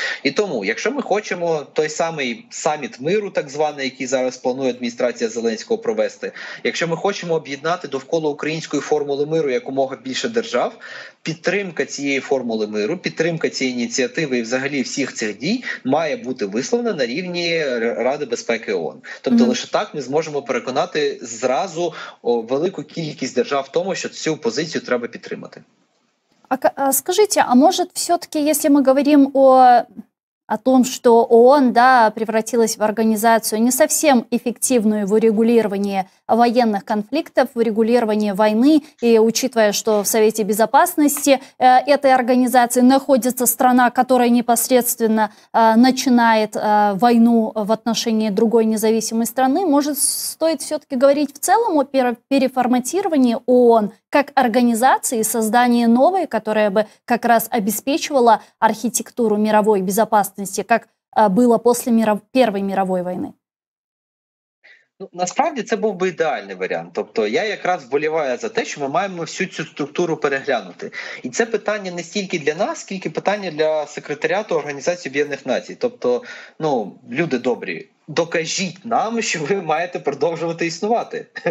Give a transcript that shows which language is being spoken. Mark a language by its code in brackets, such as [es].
[uk] І тому, якщо ми хочемо той самий саміт миру, так званий, який зараз планує адміністрація Зеленського провести, якщо ми хочемо об'єднати довкола української формули миру якомога більше держав, підтримка цієї формули миру, підтримка цієї ініціативи і взагалі всіх цих дій має бути висловлена на рівні Ради безпеки ООН. Тобто лише так ми зможемо переконати зразу велику кількість держав в тому, що цю позицію треба підтримати. [ru] Скажите, а может все-таки, если мы говорим о о том, что ООН, да, превратилась в организацию не совсем эффективную в урегулировании военных конфликтов, в урегулировании войны. И учитывая, что в Совете Безопасности этой организации находится страна, которая непосредственно начинает войну в отношении другой независимой страны, может, стоит все-таки говорить в целом о переформатировании ООН как организации и создании новой, которая бы как раз обеспечивала архітектуру мировой безопасности, как было после Первой мировой войны? [uk] Ну, насправді це був би ідеальний варіант. Тобто я якраз вболіваю за те, що ми маємо всю цю структуру переглянути. І це питання не стільки для нас, скільки питання для секретаріату Організації Об'єднаних Націй. Тобто, ну, люди добрі, докажіть нам, що ви маєте продовжувати існувати.